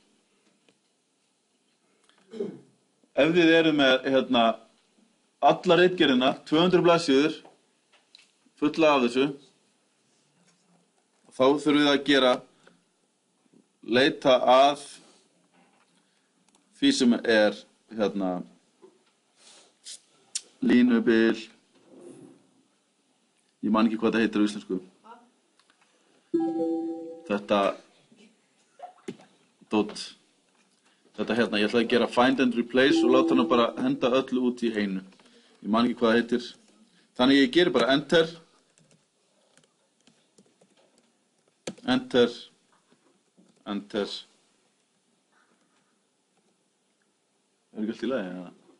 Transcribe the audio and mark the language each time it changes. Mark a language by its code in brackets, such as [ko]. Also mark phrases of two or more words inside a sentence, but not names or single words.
[is] Ef þið eru með alla ritgerðina, 200 blaðsíður, fulla af þessu, þá þurfum við að gera, leita að því sem er línubil, ég man ekki hvað það heitir á íslensku. Þetta dót, þetta ég ætlaði að gera [en] find and replace [is] og láta hana bara henda öllu út í einu. Ég man ekki hvað það heitir. Þannig ég geri bara enter, enter, enter. Er ekki allt í lagi, eða?